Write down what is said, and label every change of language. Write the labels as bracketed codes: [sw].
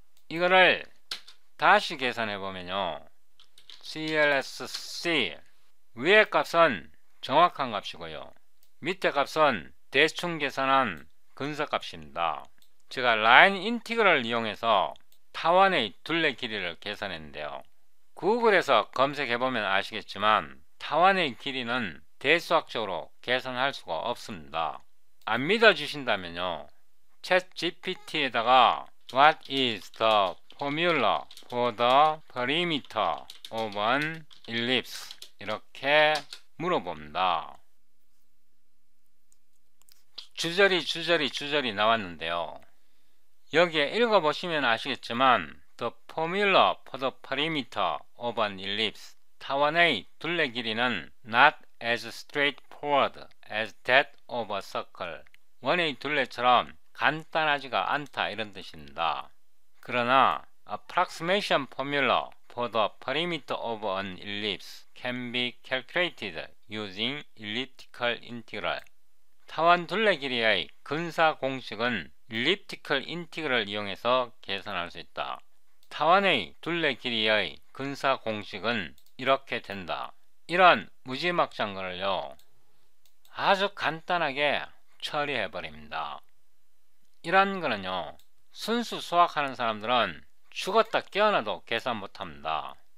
[ko] 이거를 다시 계산해 보면요, CLSC 위의 값은 정확한 값이고요, 밑에 값은 대충 계산한 근사값입니다. 제가 라인 인티그럴을 이용해서 타원의 둘레 길이를 계산했는데요, 구글에서 검색해보면 아시겠지만 타원의 길이는 대수학적으로 계산할 수가 없습니다. 안 믿어주신다면요, 챗GPT에다가 [en] What is the formula for the perimeter of an ellipse [ko] 이렇게 물어봅니다. 주저리 나왔는데요. 여기에 읽어보시면 아시겠지만 [en] the formula for the perimeter of an ellipse [ko] 타원의 둘레 길이는 [en] not as straightforward as that of a circle [ko] 원의 둘레처럼 간단하지가 않다 이런 뜻입니다. 그러나 [en] approximation formula for the perimeter of an ellipse can be calculated using elliptical integral [ko] 타원 둘레 길이의 근사 공식은 elliptical integral을 이용해서 계산할 수 있다. 타원의 둘레 길이의 근사 공식은 이렇게 된다. 이런 무지막지한 거를요 아주 간단하게 처리해 버립니다. 이런 거는요 순수 수학하는 사람들은 죽었다 깨어나도 계산 못합니다.